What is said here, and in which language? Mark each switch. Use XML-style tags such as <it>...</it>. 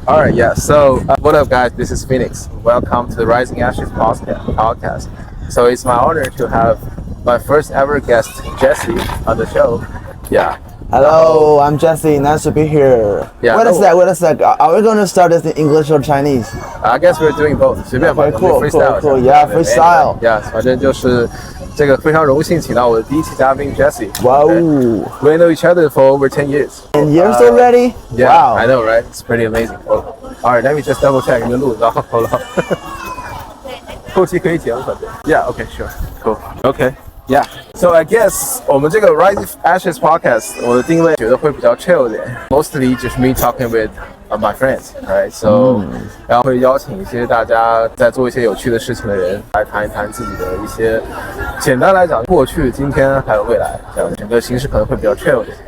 <en>All right, yeah. So, what up, guys? This is Phoenix. Welcome to the Rising Ashes podcast. So, it's my honor to have my first ever guest, Jesse, on the show. Yeah. Hello, I'm Jesse. Nice to be here. Yeah. Wait a sec. Are we going to start this in English or Chinese? I guess we're doing both.</en> <zh>随便吧</zh> <en>Okay, cool. Yeah, freestyle.</en> <zh>Yeah, 反正就是这个非常荣幸请到我的第一期嘉宾 Jesse.</zh> <en>Wow. We know each other for over 10 years. 10 years already? Yeah, wow. I know, right? It's pretty amazing. All right, let me just double check</en> <zh>你的录，然后好了。后期可以剪，反正。</zh> <en>Yeah, okay, sure, cool. Okay. Yeah, so I guess 我们这个 Rising Ashes podcast</en> <zh>我的定位觉得会比较</zh> <en>chill 一点 ，mostly just me talking with my friends, right?</en> <zh>So 然后会邀请一些大家在做一些有趣的事情的人来谈一谈自己的一些，简单来讲过去、今天还有未来，这样整个形式可能会比较 chill 一点。</zh>